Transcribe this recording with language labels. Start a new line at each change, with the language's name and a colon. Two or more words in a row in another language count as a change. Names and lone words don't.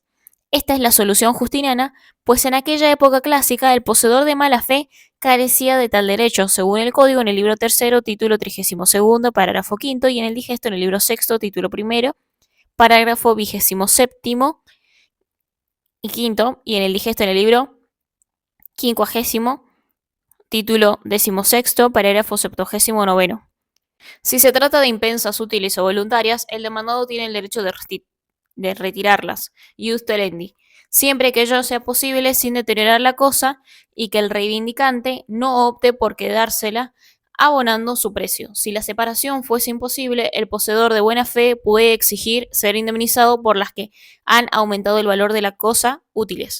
Spanish: Esta es la solución justiniana, pues en aquella época clásica el poseedor de mala fe carecía de tal derecho, según el código en el libro tercero, título 32, parágrafo quinto, y en el digesto en el libro sexto, título primero, parágrafo 27 y quinto, y en el digesto en el libro 50, título 16, parágrafo 79. Si se trata de impensas, útiles o voluntarias, el demandado tiene el derecho de retirarlas,
Latin: ius telendi,
Spanish: siempre que ello sea posible sin deteriorar la cosa y que el reivindicante no opte por quedársela abonando su precio. Si la separación fuese imposible, el poseedor de buena fe puede exigir ser indemnizado por las que han aumentado el valor de la cosa útiles.